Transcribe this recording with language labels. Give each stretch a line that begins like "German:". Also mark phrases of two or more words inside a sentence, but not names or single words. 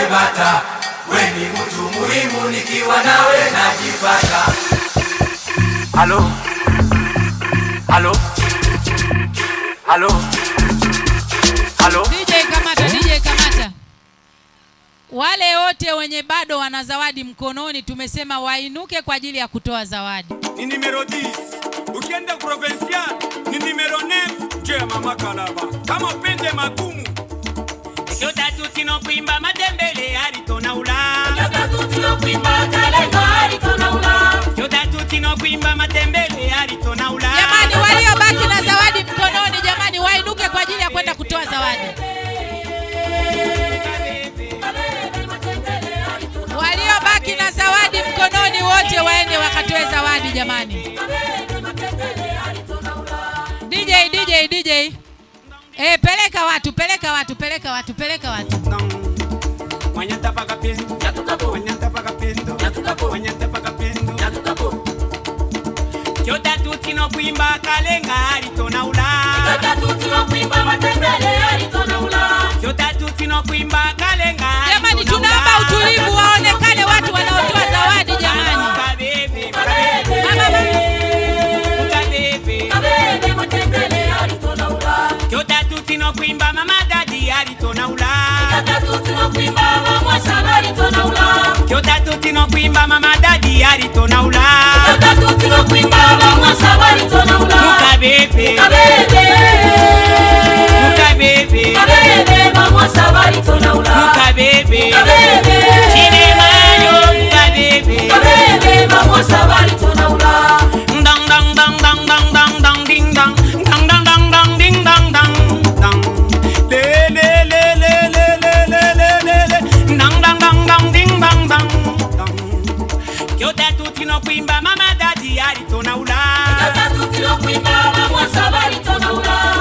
Swahili: najipata, we ni mtu muhimu, nikiwa nawe najipata. Halo, halo, halo, halo. DJ kamata, DJ kamata. Wale wote wenye bado wana zawadi mkononi tumesema wainuke kwa ajili ya kutoa zawadi. Ni numero 10. Ukienda provincial ni numero 9.
Bemba: Je, mama Kalaba.
Swahili: Kama pende magumu.
Bemba: Kyo tatu tino kuimba matembele aritona ula. Kyo tatu tino kuimba kalenga aritona ula. Kyo tatu tino kuimba matembele aritona ula.
Swahili: Jamani waliobaki na zawadi mkononi jamani wainuke kwa ajili ya kwenda kutoa zawadi. Waliobaki na zawadi mkononi wote waende wakatoe zawadi jamani. DJ. Peleka watu.
Bemba: Wanyata paka pendo, wanyata paka pendo, wanyata paka pendo. Kyo tatu tino kuimba kalenga aritona ula. Kyo tatu tino kuimba matembele aritona ula. Kyo tatu tino kuimba kalenga.
Swahili: Jamani tunaomba utulivu waonekane watu wanaotoa zawadi jamani.
Bemba: Kyo tatu tino kuimba mama dadi aritona ula. Kyo tatu tino kuimba mama saba aritona ula. Kyo tatu tino kuimba mama dadi aritona ula. Kyo tatu tino kuimba mama saba aritona ula. Mukabebe mama saba aritona ula. Mukabebe chine mayo mukabebe mama saba aritona ula. Dang dang dang dang dang dang dang ding dang dang dang dang dang ding dang dang dang le le le le le le le le le dang dang dang dang ding dang dang dang. Kyo tatu tino kuimba mama dadi aritona ula. Kyo tatu tino kuimba mama saba aritona ula.